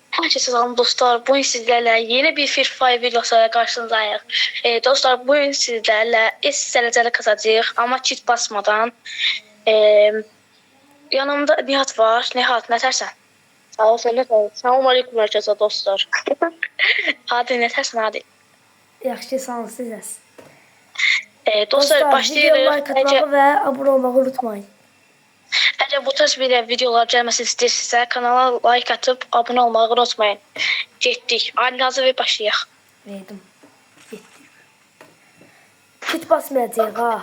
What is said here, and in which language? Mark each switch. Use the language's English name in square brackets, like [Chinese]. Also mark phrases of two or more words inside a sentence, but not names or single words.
[Turkish] Salam dostlar, bugün sizlerle yeni bir Free Fire videosuyla karşınızdayız. Dostlar, bugün sizlerle SSL'de kazacağız ama kit basmadan. Yanımda Nihat var. Nihat, ne tersen? Sağ ol, sen de sağ ol. Selamun aleyküm herkese dostlar. Hadi ne tersen hadi. [Azerbaijani] Yaxşı, sağ olun sizəs. Dostlar, Videoya başlayırıq. like atmağı və abunə olmağı unutmayın. Əgər bu tarz videolar gəlməsini istəyirsinizsə, kanala like atıp abunə olmağı unutmayın. Getdik. Hadi hazır və başlayaq. Verdim. Getdik. Kit basmayacaq ha.